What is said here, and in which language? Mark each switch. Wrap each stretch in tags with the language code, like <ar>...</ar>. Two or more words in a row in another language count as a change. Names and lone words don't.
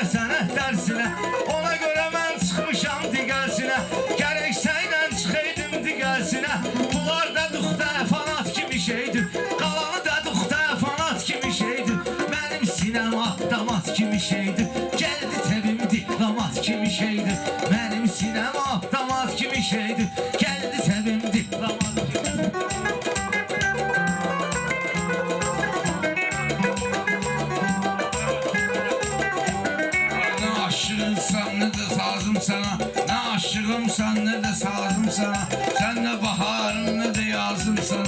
<az>sənət dərsinə, ona görə mən çıxmışam digərsinə, gərək səylə çıxaydım digərsinə, bunlar da duxta fanat kimi şeydir, qalanı da duxta fanat kimi şeydir, mənim sinəm avtomat kimi şeydir, gəldi təbim diplomat kimi şeydir, mənim sinəm avtomat kimi şeydir, gəldi təbim diplomat kimi.</az> <tr>Ne aşığımsan ne de sazım sana. Ne aşığımsan ne de sazım sana. Sen ne baharım ne de yazım sana.</tr>